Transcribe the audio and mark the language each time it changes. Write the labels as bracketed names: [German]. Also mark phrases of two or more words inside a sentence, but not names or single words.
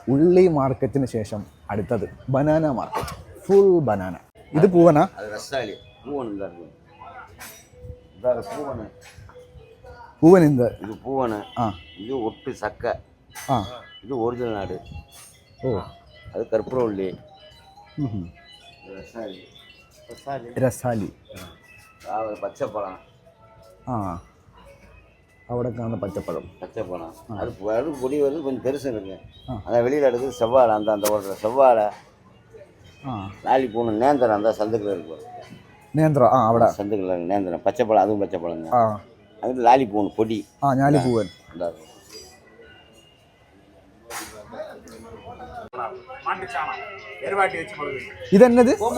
[Malayalam] ഉള്ളി മാർക്കറ്റിന് ശേഷം അടുത്തത് [English] banana market. full banana. [Malayalam] ഇത് പൂവനാ? [Tamil] பூவன் இந்த இது பூவனை. இது ஒட்டு சக்கை. இது ஒரிஜினல் நாடு. ஓ, அது கற்பூரவள்ளி. ரசாலி பச்சைப்பழம். [Malayalam] അവിടെ കാണുന്ന பச்சைப்பழம். [Tamil] அது பொடி வருது கொஞ்சம் பெருசு இருக்கு. அதான் வெளியில் எடுக்குது செவ்வாழை. அந்த ஓடுற செவ்வாழை லாலி பூனை நேந்திரம் அந்த சந்துக்கில் இருக்கு. நேந்திரம் അവിടെ சந்துக்கில் நேந்திரம் பச்சைப்பழம். அதுவும் பச்சைப்பழங்க. அது லாலி பூன் பொடி. ஞாலி பூவன். இது என்னது?